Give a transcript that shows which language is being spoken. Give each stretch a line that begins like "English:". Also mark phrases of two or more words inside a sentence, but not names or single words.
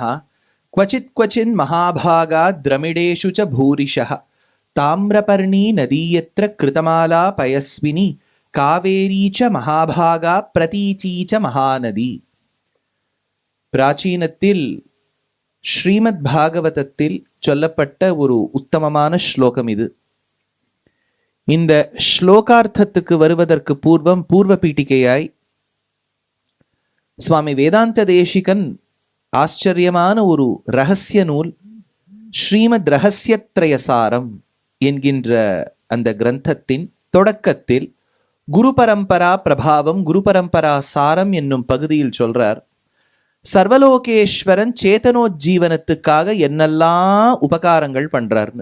Sanskrit: क्वचित् क्वचिन् महाभागा द्रमिडेषु च भूरिशः ताम्रपर्णी नदीयत्र कृतमाला पयस्विनी कावेरी च महाभागा प्रतीची च महानदी.
Tamil: பிராச்சீனத்தில் ஸ்ரீமத் பாகவதத்தில் சொல்லப்பட்ட ஒரு உத்தமமான ஸ்லோகம் இது. இந்த ஸ்லோகார்த்தத்துக்கு வருவதற்கு பூர்வ பீட்டிகையாய் சுவாமி வேதாந்த தேசிகன் ஆச்சரியமான ஒரு ரகசிய நூல் ஸ்ரீமத் ரகசியத்ரயசாரம் என்கின்ற அந்த கிரந்தத்தின் தொடக்கத்தில் குரு பரம்பரா பிரபாவம் குரு பரம்பரா சாரம் என்னும் பகுதியில் சொல்றார், சர்வலோகேஸ்வரன் சேதனோஜீவனத்துக்காக என்னெல்லாம் உபகாரங்கள் பண்றார்னு.